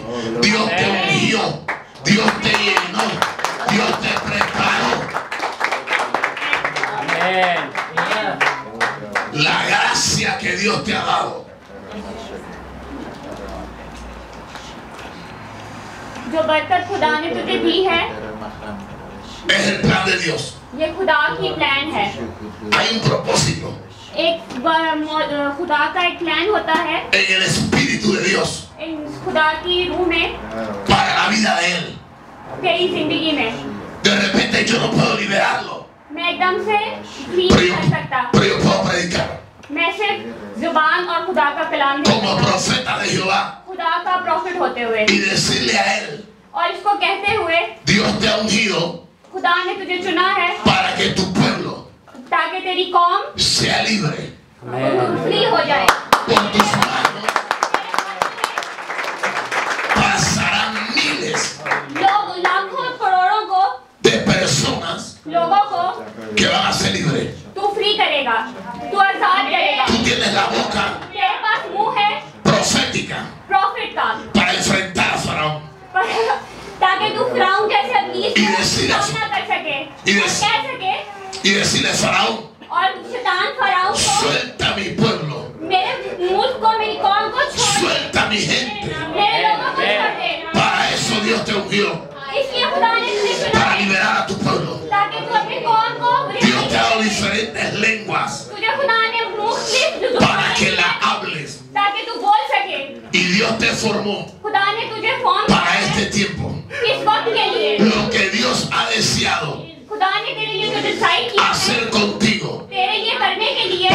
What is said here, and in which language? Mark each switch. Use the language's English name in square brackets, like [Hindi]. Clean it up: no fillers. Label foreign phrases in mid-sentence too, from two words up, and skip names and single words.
[Spanish] Dios te ungió, Dios te llenó, Dios te preparó. La gracia que Dios te ha dado [Urdu] جو برکت خدا نے تجھے دی ہے, [Spanish] es el plan de Dios. [Urdu] یہ خدا کی پلان ہے. [Spanish] Hay un propósito [Urdu] خدا کا ایک پلان ہوتا ہے [Spanish] en el Espíritu de Dios [Urdu] خدا کی روح میں, [Spanish] para la vida de Él. [Urdu] تیری زندگی میں. [Spanish] De repente yo no puedo liberarlo, [Urdu] میں ایک دم سے فری [Spanish] pero [Urdu] नहीं [Spanish] yo, [Urdu] کر سکتا. [Spanish] pero yo puedo predicar. [Urdu] میں صرف زبان اور خدا کا کلام دے [Spanish] Como [Urdu] सकता, [Spanish] profeta de Jehová [Urdu] خدا کا پرافٹ ہوتے ہوئے, [Spanish] y decirle a Él: [Urdu] اور اس کو کہتے ہوئے [Spanish] Dios te ha ungido [Urdu] خدا نے تجھے چنا ہے [Spanish] para que tu pueblo [Urdu] تاکہ تیری قوم [Spanish] sea libre. [Urdu] فری ہو جائے. [Spanish] Por tus manos pasarán miles [Urdu] لوگ لاکھوں کروڑوں کو [Spanish] de personas [Urdu] لوگوں کو [Spanish] que van a ser libres. [Urdu] تو فری کرے گا، تو آزاد کرے گا. [Spanish] Tú tienes la boca [Urdu] تیرے پاس منہ ہے [Spanish] profética [Urdu] پرافٹ کا, [Spanish] para enfrentar a Faraón [Urdu] تاکہ تو فرعون جیسے ابلیس [Spanish] Y [Urdu] का [Spanish] decir eso. [Urdu] سامنا کر سکے [Spanish] Y [Urdu] और [Spanish] decir- [Urdu] کہہ سکے [Spanish] y decirle: Faraón, [Urdu] اور شیطان فرعون کو, [Spanish] suelta mi pueblo, [Urdu] میرے ملک کو، میری قوم کو چھوڑ دے, [Spanish] suelta mi gente. [Urdu] میرے لوگوں کو چھوڑ دے. [Spanish] Para eso Dios te ungió, [Urdu] اس لیے خدا نے تجھے چنا [Spanish] para [Urdu] है [Spanish] liberar a tu pueblo. [Urdu] تاکہ تو اپنی قوم کو [Spanish] Dios te ha dado diferentes lenguas [Urdu] تجھے خدا نے مختلف [Spanish] para que [Urdu] जुबानें [Spanish] la [Urdu] दी [Spanish] hables. [Urdu] تاکہ تو بول سکے. [Spanish] Y Dios te formó [Urdu] خدا نے تجھے فارم [Spanish] para este tiempo. [Urdu] کس وقت کے لیے? [Spanish] Lo que Dios ha deseado [Urdu] خدا نے تیرے لیے جو ڈسائیڈ کیا ہے, [Spanish] hacer contigo [Urdu] تیرے لیے کرنے کے لیے